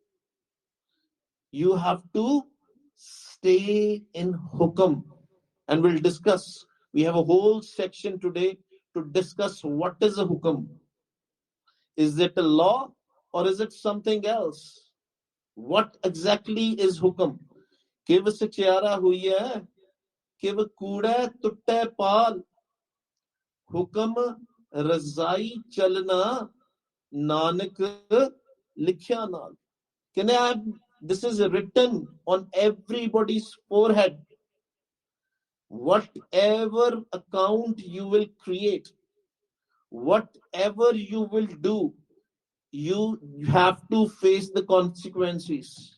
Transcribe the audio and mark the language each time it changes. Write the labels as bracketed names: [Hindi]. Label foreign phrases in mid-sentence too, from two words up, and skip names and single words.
[English] You have to stay in Hukam. And we'll discuss. We have a whole section today to discuss what is a Hukam. Is it a law or is it something else? What exactly is Hukam? [Punjabi] ਕਿਵ ਸਚਿਆਰਾ ਹੋਈਐ, ਕਿਵ ਕੂੜਾ ਤੁਟੈ ਪਾਲ. ਹੁਕਮਿ ਰਜਾਈ ਚਲਣਾ, ਨਾਨਕ ਲਿਖਿਆ ਨਾਲਿ. [English] Can I have, this is written on everybody's forehead. Whatever account you will create, whatever you will do, you have to face the consequences.